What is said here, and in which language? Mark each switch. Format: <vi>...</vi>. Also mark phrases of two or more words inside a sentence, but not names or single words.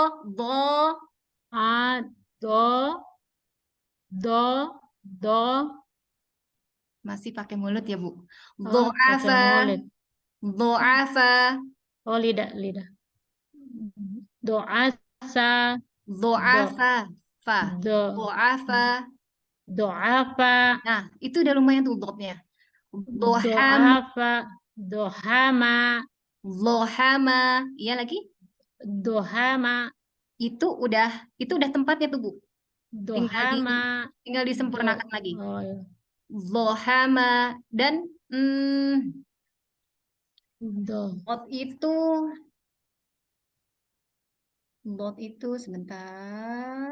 <id>Do, Masih pakai mulut ya, Bu. Oh, pakai</id> <ar>Dhu'afa,</ar> <id>mulut.</id> <ar>dhu'afa,</ar> <id>Oh, lidah. Doa sa,</id> <ar>dhu'afa, fa, do, dhu'afa. doafa,</ar> <id>Nah, itu udah lumayan tuh dotnya.</id> <ar>Dhuham, doafa, dohama,</ar> <id>dhohama. Iya lagi?</id> <ar>dohama,</ar> <id>Itu udah tempatnya tuh, Bu.</id> <ar>dohama,</ar> <id>Tinggal disempurnakan lagi. Oh, ya.</id> <ar>Dhohama dan Do,</ar> <id>dot itu sebentar.</id>